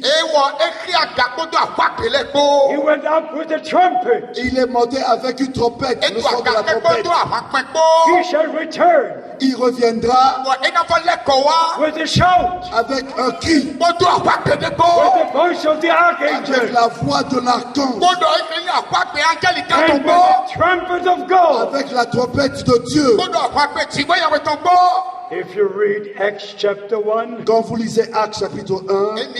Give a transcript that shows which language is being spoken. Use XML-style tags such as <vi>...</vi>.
<en>He went up with a trumpet.</en> <fr>Il est monté avec une trompette, le son de la trompette.</fr> <en>He shall return.</en> <fr>Il reviendra</fr> <en>with a shout.</en> <fr>Avec un cri.</fr> <en>With the voice of the archangel.</en> <fr>Avec la voix de l'archange.</fr> <en>And with the trumpet of God.</en> <fr>Avec la trompette de Dieu.</fr> <en>If you read Acts chapter 1,</en> <fr>quand vous lisez Actes chapitre 1,</fr>